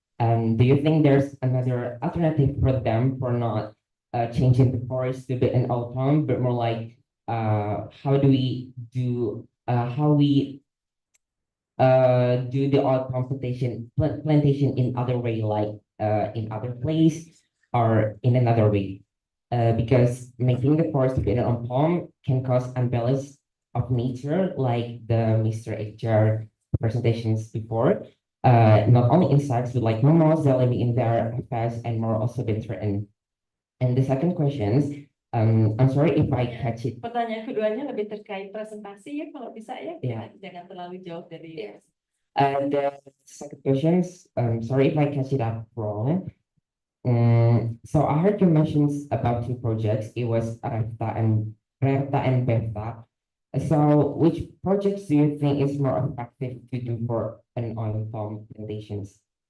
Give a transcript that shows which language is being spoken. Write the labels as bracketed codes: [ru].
[en] And do you think there's another alternative for them for not changing the forest to be an oil palm, but more like how we do the oil palm plantation in other way, like in other place or in another way, because making the forest to be an oil palm can cause imbalance of nature, like the Mr. Edgar presentations before. Not only insects, but like mammals that living in there, pests, and more also been threatened. And the second question is, I'm sorry if I catch it. [id] Pertanyaan keduanya lebih terkait presentasi ya, kalau bisa ya, [en] Yeah. [id] jangan terlalu jauh dari. [en] The second question is, sorry if I catch it up wrong. So I heard you mentions about 2 projects. It was Reta and Beta. So which projects do you think is more effective to do for an oil palm plantations?